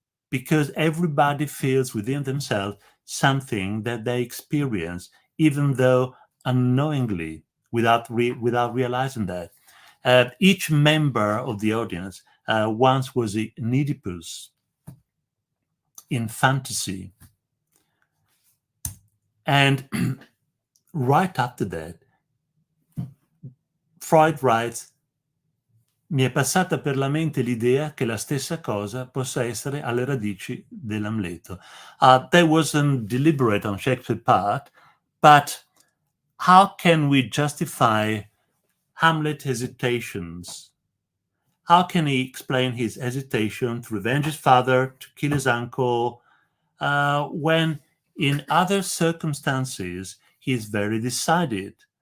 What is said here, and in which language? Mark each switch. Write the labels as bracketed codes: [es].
[en] Because everybody feels within themselves something that they experience, even though unknowingly, without realizing that. Each member of the audience once was an Oedipus in fantasy. And right after that, Freud writes, [it] mi è passata per la mente l'idea che la stessa cosa possa essere alle radici dell'Amleto. [en] That wasn't deliberate on Shakespeare's part, but how can we justify Hamlet's hesitations? How can he explain his hesitation to revenge his father, to kill his uncle, when in other circumstances he is very decided?